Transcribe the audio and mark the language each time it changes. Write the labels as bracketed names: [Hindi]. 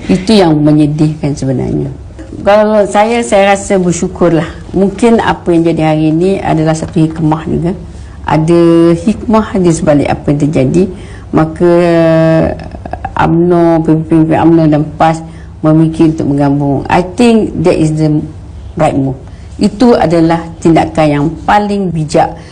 [Malay] Itu yang menyedihkan sebenarnya. Kalau saya rasa bersyukurlah. Mungkin apa yang jadi hari ini adalah satu hikmah juga. Ada hikmah di sebalik apa yang terjadi. Maka UMNO, pemimpin UMNO dan PAS memikir untuk menggabung. [English] I think that is the right move. [Malay] Itu adalah tindakan yang paling bijak.